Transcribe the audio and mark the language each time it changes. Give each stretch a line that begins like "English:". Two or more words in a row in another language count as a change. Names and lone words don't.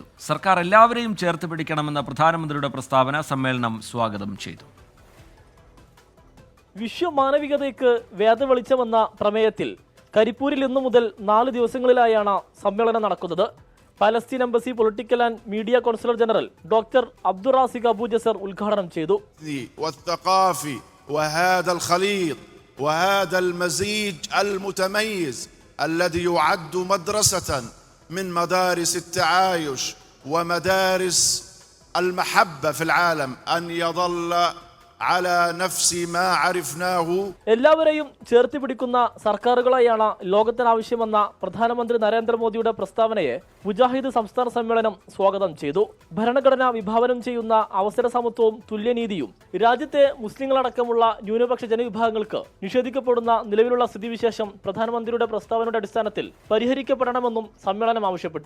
Malayalam: സർക്കാർ എല്ലാവരെയും ചേർത്ത് പിടിക്കണമെന്ന പ്രധാനമന്ത്രിയുടെ പ്രസ്താവന സമ്മേളനം സ്വാഗതം ചെയ്തു. വിശ്വമാനവികതയ്ക്ക് വേദവെളിച്ചമെന്ന പ്രമേയത്തിൽ കരിപ്പൂരിൽ ഇന്നു മുതൽ 4 ദിവസങ്ങളിലായാണ് സമ്മേളനം നടക്കുന്നത്.
English: Palestine Embassy Political and Media Consular General Doctor
Malayalam: അബ്ദുറാസിഖ് അബൂ ജസർ ഉദ്ഘാടനം ചെയ്തു.
Arabic: وهذا الخليط وهذا المزيج المتميز الذي يعد مدرسة من مدارس التعايش ومدارس المحبة في العالم أن يظل على نفس ما عرفناه.
Malayalam: എല്ലാവരെയും ചേർത്ത് പിടിക്കുന്ന സർക്കാരുകളെയാണ് ലോകത്തിനാവശ്യമെന്ന പ്രധാനമന്ത്രി നരേന്ദ്രമോദിയുടെ പ്രസ്താവനയെ മുജാഹിദ് സംസ്ഥാന സമ്മേളനം സ്വാഗതം ചെയ്തു. ഭരണഘടന വിഭാവനം ചെയ്യുന്ന അവസര സമത്വവും തുല്യനീതിയും രാജ്യത്തെ മുസ്ലിങ്ങളടക്കമുള്ള ന്യൂനപക്ഷ ജനവിഭാഗങ്ങൾക്ക് നിഷേധിക്കപ്പെടുന്ന നിലവിലുള്ള സ്ഥിതിവിശേഷം പ്രധാനമന്ത്രിയുടെ പ്രസ്താവനയുടെ അടിസ്ഥാനത്തിൽ പരിഹരിക്കപ്പെടണമെന്നും സമ്മേളനം ആവശ്യപ്പെട്ടു.